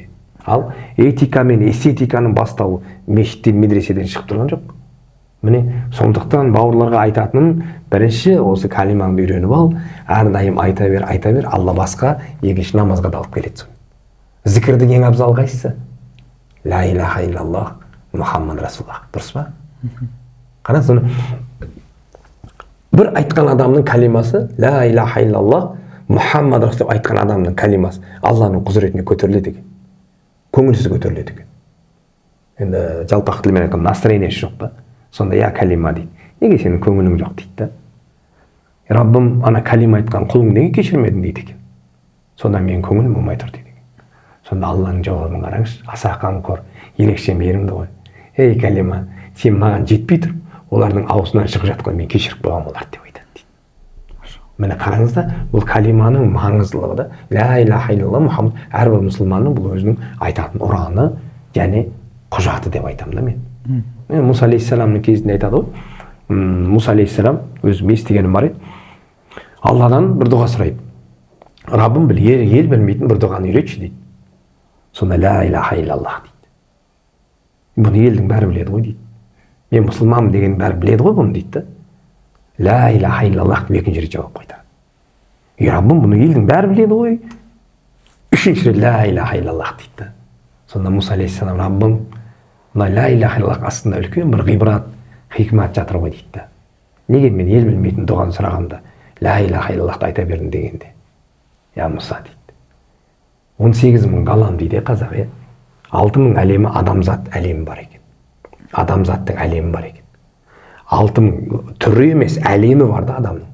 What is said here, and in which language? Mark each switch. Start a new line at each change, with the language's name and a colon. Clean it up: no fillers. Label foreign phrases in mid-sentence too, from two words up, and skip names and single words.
Kazakh: Ал этика мен эстетиканың бастауы мешіттен, медреседен шығып тұрған жоқ. Міне, сондықтан бауырларға айтатыным, бірінші осы калимаңды үйреніп ал, әрдайым айта бер, Алла басқа, екінші намазға да алып келеді соны. Зікірдің ең абзал қайсысы?
Arabic: لا إله إلا الله، محمد رسول الله.
Kazakh: Дұрыс па? Қара соны. Бір айтқан адамның калимасы,
Arabic: لا إله إلا الله، محمد رسول الله
Kazakh: айтқан адамның калимасы Алланың құзыретіне көтеріледі екен. Көңілсіз көтеріледі екен. Енді жалпақ тілмен айтқан настроениесі жоқ па? Сонда я калима дейді. Неге сенің көңілің жоқ дейді да? Раббым ана калима айтқан құлың неге кешірмедің дейді екен. Сонда менің көңілім болмай тұр дейді екен. Сонда Алланың жауабын қараңызшы, аса қамқор, ерекше мейірімді ғой. Ей калима, сен маған жетпей тұр, олардың аузынан шығып жатқан мен кешіріп қойғам оларды деп айтады дейді. Міне қараңыздар, бұл калиманың маңыздылығы да,
Arabic: لا إله إلا الله محمد,
Kazakh: әрбір мұсылманның бұл өзінің айтатын ұраны, және құжаты деп айтамын да мен. Мұса алейхиссаламның кезінде айтады ғой. Мұса алейхиссалам өзім естігенім бар еді. Алладан бір дұға сұрайды. Раббым ел білмейтін бір дұғаны үйретші дейді. Сонда
Arabic: لا إله إلا الله
Kazakh: дейді. Бұны елдің бәрі біледі ғой дейді. Мен мұсылманмын деген бәрі біледі ғой бұны дейді.
Arabic: لا إله إلا الله
Kazakh: деп екінші рет жауап қайтарады. Раббым бұны елдің бәрі біледі ғой. Үшінші рет
Arabic: لا إله إلا الله
Kazakh: дейді. Сонда Мұса алейхиссалам, Раббым,
Arabic: لا إله إلا الله
Kazakh: астында үлкен бір ғибрат, хикмат жатыр ғой дейді. Неге мен ел білмейтін дұғаны сұрағанда
Arabic: لا إله إلا الله
Kazakh: айта бердім дегенде? Я Мұса дейді. 18 мың ғалам дейді қазақ, 6 мың әлемі адамзат әлемі бар екен. Адамзаттың әлемі бар екен. 6 мың түрі емес әлемі бар да адамның.